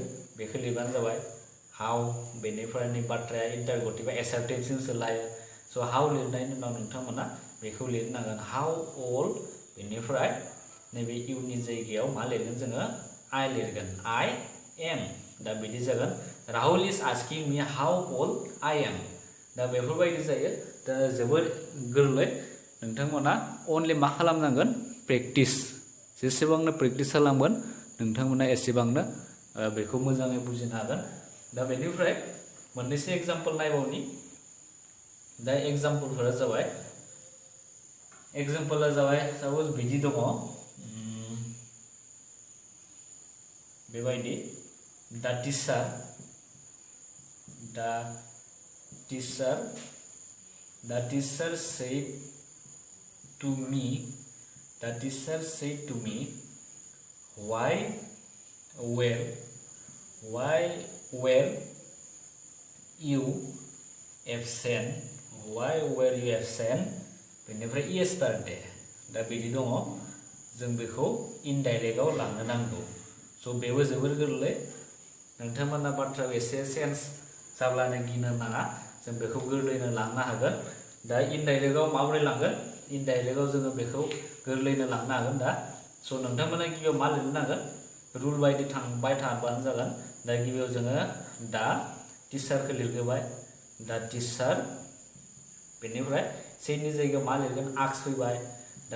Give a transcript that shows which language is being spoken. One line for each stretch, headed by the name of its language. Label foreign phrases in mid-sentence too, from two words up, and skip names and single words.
Bodo: बेखौ लिरबानो जाबाय हाउ बेनिफ्राय नै बाथ्राया
English: interrogative assertive-jong
Bodo: सोलायो स' हाउ लिरनायनि उनाव नोंथांमोना बेखौ लिरनांगोन
English: how old
Bodo: बेनिफ्राय नैबे इउनि जायगायाव मा लिरगोन जोङो आइ लिरगोन
English: I am
Bodo: दा बिदि जागोन
English: Rahul is asking me how old I am
Bodo: दा बेफोरबायदि जायो दा जोबोद गोरलै नोंथांमोना अनलि मा खालामनांगोन प्रेक्टिस जेसेबांनो प्रेक्टिस खालामगोन नोंथांमोना एसेबांनो बेखौ मोजाङै बुजिनो हागोन दा बेनिफ्राय मोननैसो एग्जाम्पल नायबावनि दा एग्जाम्पलफोरा जाबाय
English: साप'ज
Bodo: बिदि दङ बेबायदि
English: the teacher said to me why were you absent
Bodo: बेनिफ्राय yesterday दा बिदि दङ जों बेखौ इनडाइरेक्टआव लांनो नांगौ स' बेबो जोबोर गोरलै नोंथांमोना बाथ्राखौ एसे सेन्स जाब्लानो गिनो नाङा जों बेखौ गोरलैनो लांनो हागोन दा इनडाइरेक्टआव माबोरै लांगोन इनडाइरेक्टआव जोङो बेखौ गोरलैनो लांनो हागोन दा स' नोंथांमोना गिबियाव मा लिरनो नांगोन रुल बायदि थांबाय थाबानो जागोन दा गिबियाव जोङो दा टिचारखौ लिरग्रोबाय दा टिचार बेनिफ्राय सेनि जायगायाव मा लिरगोन आस्क फैबाय दा